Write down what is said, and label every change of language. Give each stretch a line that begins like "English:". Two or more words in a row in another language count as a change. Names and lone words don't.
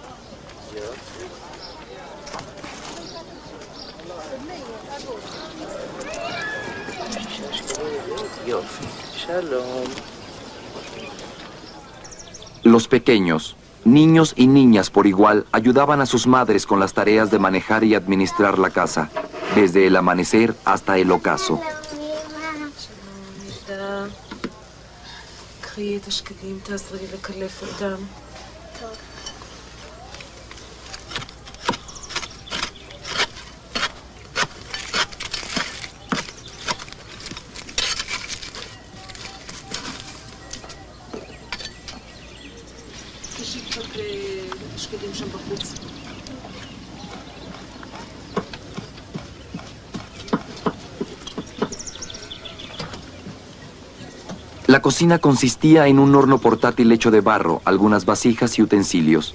Spanish: Los pequeños, niños y niñas por igual, ayudaban a sus madres con las tareas de manejar y administrar la casa, desde el amanecer hasta el ocaso.
Hebrew: קחי את השקדים, תעזרי לי לקלף אותם. טוב. תשאי קצת שקדים שם בחוץ.
Spanish: La cocina consistía en un horno portátil hecho de barro, algunas vasijas y utensilios.